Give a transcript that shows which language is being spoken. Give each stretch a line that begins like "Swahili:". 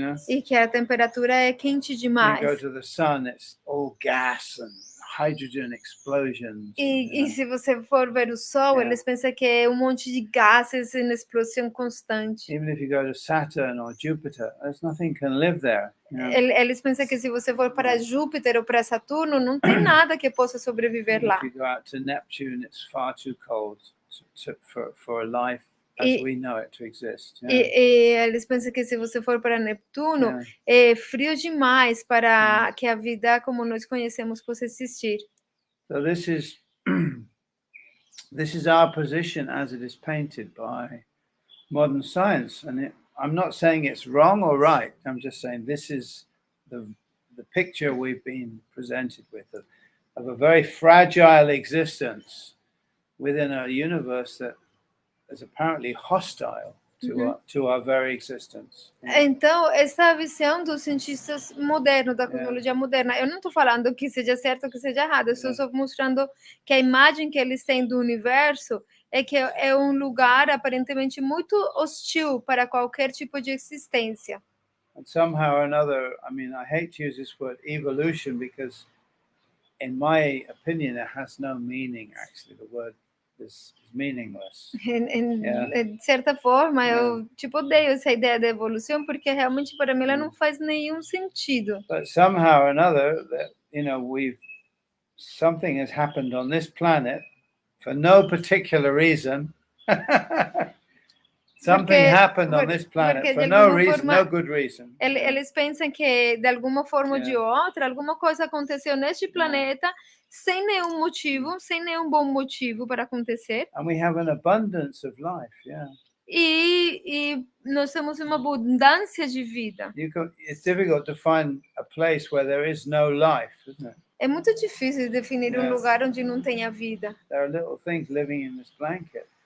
Portuguese: E que a temperatura é quente demais.
English: You go to the sun, it's all gas and hydrogen explosions.
Portuguese: E se você for ver o Sol, eles pensam que é um monte de gases em explosão constante.
English: Even if you go to Saturn or Jupiter, there's nothing can live there.
Portuguese: Eles pensam que se você for para Júpiter ou para Saturno, não tem nada que possa sobreviver lá.
English: If you go out to Neptune, it's far too cold for life as we know it to exist.
Portuguese: E eles pensam que se você for para Neptuno, é frio demais para que a vida como nós conhecemos possa existir.
English: So this is our position as it is painted by modern science, and I'm not saying it's wrong or right. I'm just saying this is the picture we've been presented with of a very fragile existence within a universe that is apparently hostile to our very existence.
Portuguese: Então, essa visão dos cientistas modernos, da cosmologia moderna, eu não estou falando que seja certo ou que seja errado, eu estou só mostrando que a imagem que eles têm do universo é que é um lugar aparentemente muito hostil para qualquer tipo de existência.
English: And somehow or another, I mean, I hate to use this word evolution because in my opinion, it has no meaning, actually. The word is meaningless.
Portuguese: De certa forma, eu odeio essa ideia da evolução porque realmente para mim ela não faz nenhum sentido.
English: But somehow or another, that something has happened on this planet for no particular reason. Something happened on this planet for no reason, no good reason.
Portuguese: Eles pensam que de alguma forma ou de outra, alguma coisa aconteceu neste planeta sem nenhum motivo, sem nenhum bom motivo para acontecer.
English: And we have an abundance of life,
Portuguese: E nós temos uma abundância de vida.
English: It's difficult to find a place where there is no life, isn't it?
Portuguese: É muito difícil definir um lugar onde não tenha vida.
English: There are little things living in this blanket.